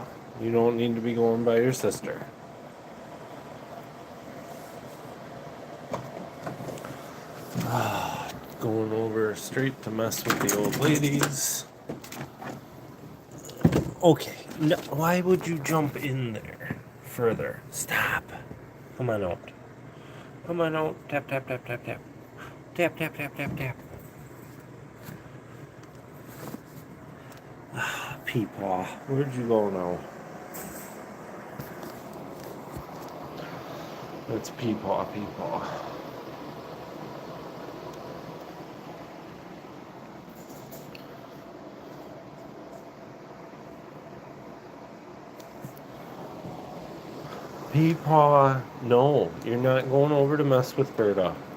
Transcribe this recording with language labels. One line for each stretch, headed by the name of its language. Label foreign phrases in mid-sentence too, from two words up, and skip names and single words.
English: You don't need to be going by your sister. Going over straight to mess with the old ladies. Okay. No, why would you jump in there? further. Stop. Come on out. Come on out. Tap, tap, tap, tap, tap. Tap, tap, tap, tap, tap. Peepaw. Where'd you go now? That's Peepaw, Peepaw. Peepaw, no, you're not going over to mess with Berta.